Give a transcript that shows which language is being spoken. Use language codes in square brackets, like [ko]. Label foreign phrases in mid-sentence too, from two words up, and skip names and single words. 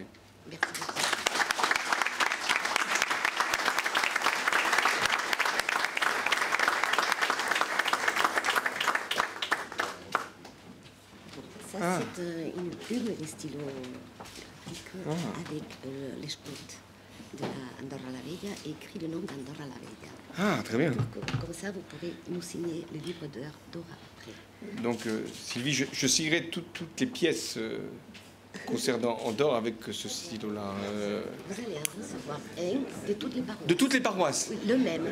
[fr] Merci. Ça, c'est une plume de stylo avec l'escut de Andorra la Vella et écrit le nom d'Andorra la Vella. Ah, très bien. Donc, comme ça, vous pourrez nous signer le livre d'Andorra après. Donc, Sylvie, je signerai toutes les pièces concernant Andorre avec ce stylo-là. Vous allez en recevoir un de toutes les paroisses. De toutes les paroisses? Oui, le même.